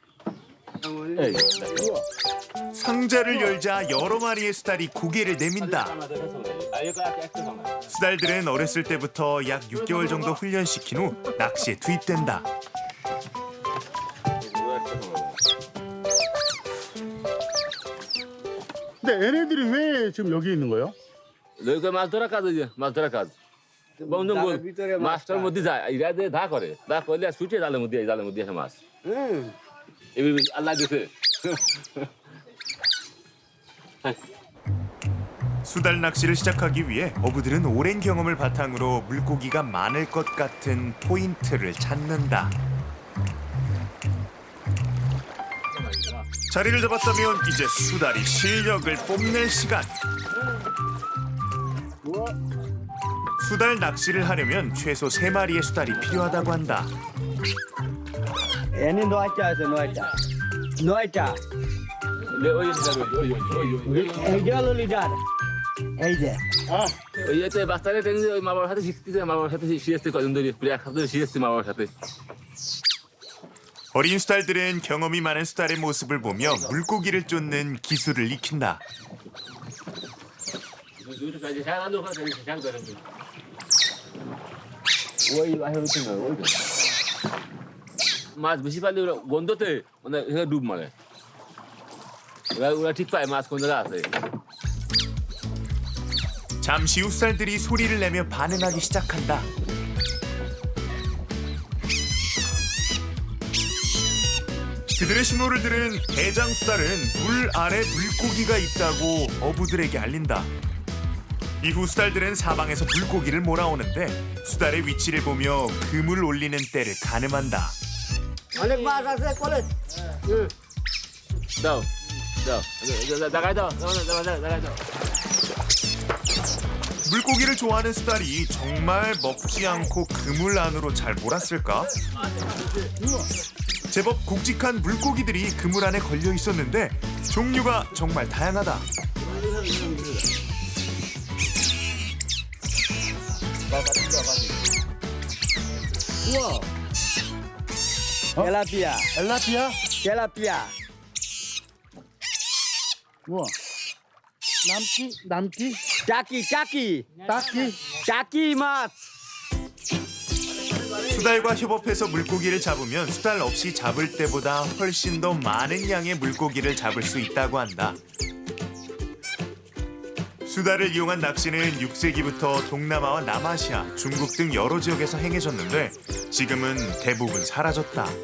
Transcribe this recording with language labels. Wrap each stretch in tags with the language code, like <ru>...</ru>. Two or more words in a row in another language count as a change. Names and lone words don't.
<ko>상자를 열자 여러 마리의 수달이 고개를 내민다. 수달들은 어렸을 때부터 약 6개월 정도 훈련시킨 후 낚시에 투입된다. 근데 얘네들이 왜 지금 여기 있는 거예요?</ko> <bn>নৌকা মাছ ধরা কাজ, মাছ ধরা কাজ। বন্ধু মাছটার মধ্যে যায়, এরা দিয়ে ধা করলে ছুটে জালের মধ্যে আসে মাছ। আল্লাহ দিছে।</bn> <ko>수달 낚시를 시작하기 위해 어부들은 오랜 경험을 바탕으로 물고기가 많을 것 같은 포인트를 찾는다. 자리를 잡았다면 이제 수달이 실력을 뽐낼 시간. 수달 낚시를 하려면 최소 3마리의 수달이 필요하다고 한다.</ko> <bn>এনে 9টা আছে, 9টা। এই যে হলো লিডার, এই যে ওই যে বাচ্চারা ট্রেনিং ওই মা বাবার সাথে শিখতেছে, মা বাবার সাথে শিখেছে কজন ধরে, প্রায় এক সপ্তাহ শিখেছে মা বাবার সাথে।</bn> <ko>어린 수달들은 경험이 많은 수달의 모습을 보며 물고기를 쫓는 기술을 익힌다.</ko> <bn>মাছ বেশি পাইলে ওরা গন্ধতে মানে ডুব মারে, ওরা ঠিক পায় মাছ কোন জায়গায় আছে।</bn> <ko>잠시 후 수달들이 소리를 내며 반응하기 시작한다. 그들의 신호를 들은 대장 수달은 물 아래 물고기가 있다고 어부들에게 알린다. 이후 수달들은 사방에서 물고기를 몰아오는데 수달의 위치를 보며 그물 올리는 때를 가늠한다.</ko> <bn>অনেক মাছ আছে কোলে।</bn> <ko>দাও 나가야 돼. 물고기를 좋아하는 수달이 정말 먹지 않고 그물 안으로 잘 몰았을까? 제법 굵직한 물고기들이 그물 안에 걸려 있었는데 종류가 정말 다양하다.</ko> <bn>তেলাপিয়া</bn> <ko>엘라피아?</ko> <bn>তেলাপিয়া</bn> <ko>우와. 남기?</ko> <bn>টাকি টাকি</bn> <ko>딱히?</ko> <bn>টাকি মাছ</bn> <ko>수달과 협업해서 물고기를 잡으면 수달 없이 잡을 때보다 훨씬 더 많은 양의 물고기를 잡을 수 있다고 한다. 수달을 이용한 낚시는 6세기부터 동남아와 남아시아, 중국 등 여러 지역에서 행해졌는데 지금은 대부분 사라졌다.</ko>